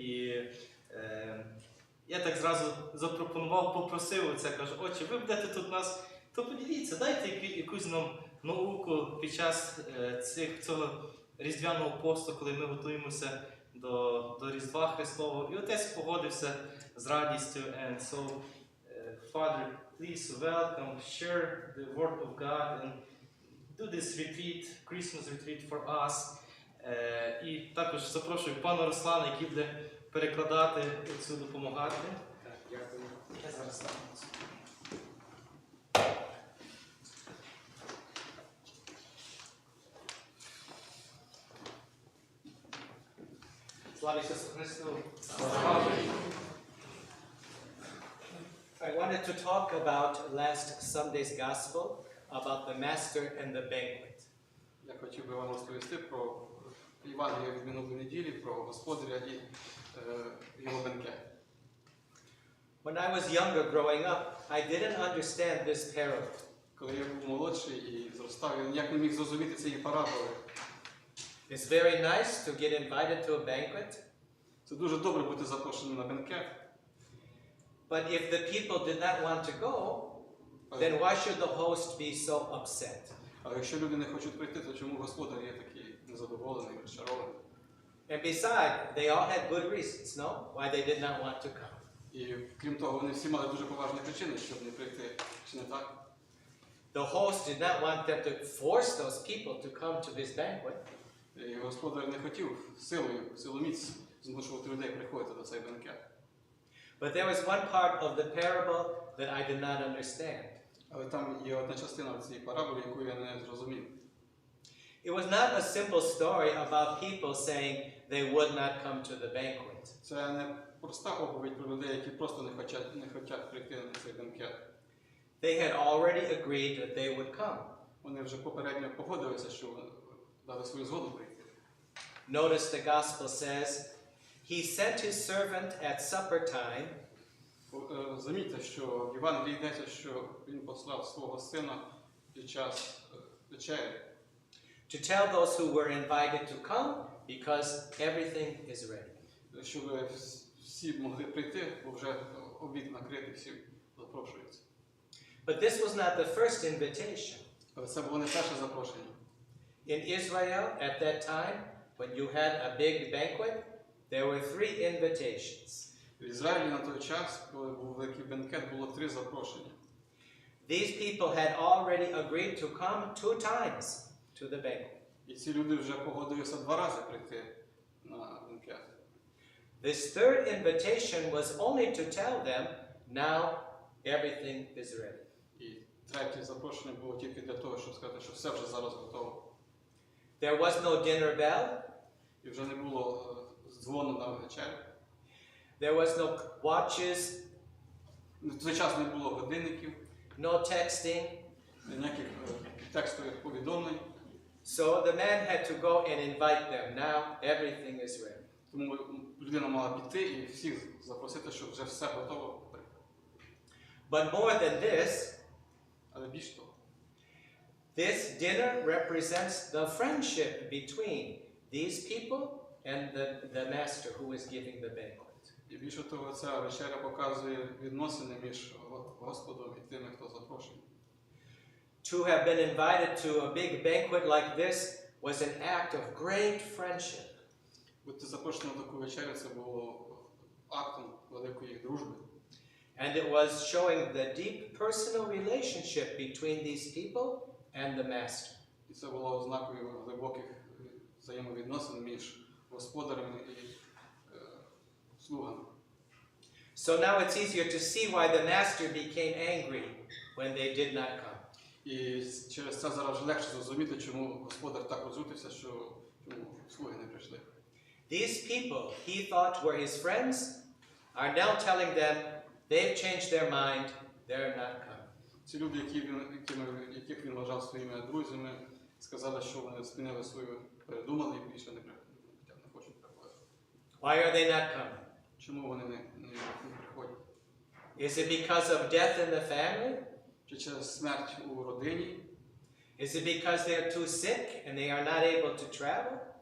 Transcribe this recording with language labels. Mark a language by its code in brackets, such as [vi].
[uk] І я так зразу запропонував, попросив оце, кажу: отче, ви будете тут нас, то поділіться, дайте якусь нам науку під час цього різдвяного посту, коли ми готуємося до Різдва Христового. І отець погодився з радістю. [en] And so, Father, please welcome, share the word of God and do this retreat, Christmas retreat for us. [uk] І також запрошую пана Руслана, який буде перекладати цю, допомагати. Дякую. Я зараз стану. Слава Ісусу Христу! [en] I wanted to talk about last Sunday's Gospel, about the Master and the banquet. [uk] Я хотів би вам розповісти про Євангелія від минулої неділі, про господаря і його бенкет. [en] When I was younger growing up, I didn't understand this parable. [uk] Коли я був молодший і зростав, я ніяк не міг зрозуміти цієї параболи. [en] It's very nice to get invited to a banquet, [uk] Це дуже добре бути запрошеним на бенкет. [en] but if the people did not want to go, then why should the host be so upset? [uk] Але якщо люди не хочуть прийти, то чому господар є такий незадоволений, розчарований? [en] And besides, they all had good reasons, no? Why they did not want to come. [uk] І крім того, вони всі мали дуже поважні причини, щоб не прийти. Чи не так? [en] The host did not want them to force those people to come to his banquet. [uk] І господар не хотів силоміць змушувати людей приходити до цей бенкет. [en] But there was one part of the parable that I did not understand. [uk] Але там є одна частина в цій параболі, яку я не зрозумів. [en] It was not a simple story about people saying they would not come to the banquet. [uk] Це не проста оповідь про людей, які просто не хочуть прийти на цей бенкет. [en] They had already agreed that they would come. [uk] Вони вже попередньо погодилися, що дали свою згоду прийти. [en] Notice the gospel says, he sent his servant at supper time [uk] Замітьте, що в Євангелії йдеться, що він послав свого сина під час вечері, [en] to tell those who were invited to come because everything is ready. [uk] щоб всі могли прийти, бо вже обід накритий, всі запрошуються. [en] But this was not the first invitation. [uk] Але це було не перше запрошення. [en] In Israel at that time, when you had a big banquet, there were 3 invitations. [uk] В Ізраїлі на той час, коли був великий бенкет, було 3 запрошення. [en] These people had already agreed to come 2 times to the banquet. [uk] І ці люди вже погодилися 2 рази прийти на бенкет. [en] This third invitation was only to tell them, now everything is ready. [uk] І третє запрошення було тільки для того, щоб сказати, що все вже зараз готово. [en] There was no dinner bell. [uk] І вже не було дзвону на вечерю. [en] There was no watches, [uk] В той час не було годинників, [en] no texting. [uk] ніяких текстових повідомлень. [en] So the man had to go and invite them. Now everything is ready. [uk] Тому людина мала піти і всіх запросити, щоб вже все готово. [en] But more than this, [uk] Але більш того, [en] this dinner represents the friendship between these people and the master who is giving the banquet. [uk] і більше того, ця вечеря показує відносини між Господом і тими, хто запрошений. [en] To have been invited to a big banquet like this was an act of great friendship. [uk] Бути запрошеним на таку вечерю, це було актом великої дружби. [en] And it was showing the deep personal relationship between these people and the master. [uk] І це було ознакою глибоких взаємовідносин між господарем і слугами. [en] So now it's easier to see why the master became angry when they did not come. [uk] І через це зараз вже легше зрозуміти, чому господар так розлютився, що чому слуги не прийшли. [en] These people he thought were his friends are now telling them they've changed their mind, they're not coming. [uk] Ці люди, яких він вважав своїми друзями, сказали, що вони змінили свою, передумали і більше не хочуть приходити. [en] Why are they not coming? [uk] Чому вони не приходять? [en] Is it because of death in the family? [uk] Чи через смерть у родині? [en] Is it because they're too sick and they are not able to travel?